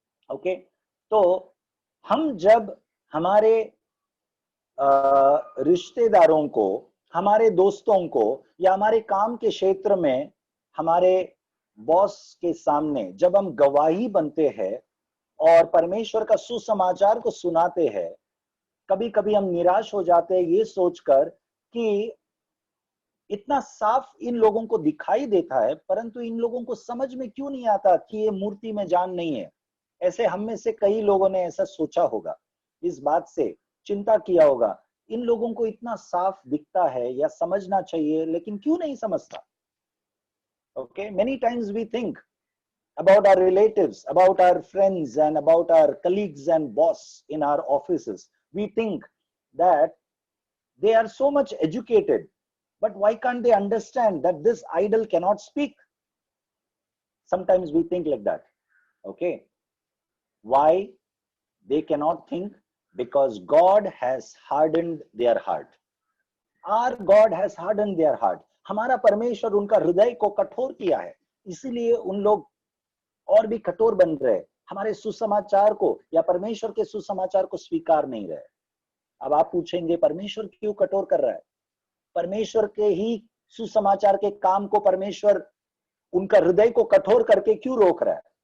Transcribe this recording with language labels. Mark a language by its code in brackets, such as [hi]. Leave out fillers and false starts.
[hi] Okay, तो हम जब हमारे रिश्तेदारों को, हमारे दोस्तों को या हमारे काम के क्षेत्र में हमारे बॉस के सामने जब हम गवाही बनते हैं और परमेश्वर का सुसमाचार को सुनाते हैं, कभी कभी हम निराश हो जाते हैं ये सोचकर कि इतना साफ इन लोगों को दिखाई देता है, परंतु इन लोगों को समझ में क्यों नहीं आता कि ये मूर्ति में जान नहीं है। ऐसे हम में से कई लोगों ने ऐसा सोचा होगा, इस बात से चिंता किया होगा, इन लोगों को इतना साफ दिखता है या समझना चाहिए, लेकिन क्यों नहीं समझता। [en] Okay, many times we think about our relatives, about our friends and about our colleagues and boss in our offices. We think that they are so much educated, but why can't they understand that this idol cannot speak? Sometimes we think like that. Okay, why they cannot think? Because God has hardened their heart. Our God has hardened their heart. [hi] हमारा परमेश्वर उनका हृदय को कठोर किया है, इसीलिए उन लोग और भी कठोर बन रहे, हमारे सुसमाचार को या परमेश्वर के सुसमाचार को स्वीकार नहीं रहे। अब आप पूछेंगे परमेश्वर क्यों कठोर कर रहा है? परमेश्वर के ही सुसमाचार के काम को परमेश्वर उनका हृदय को कठोर करके क्यों रोक रहा है?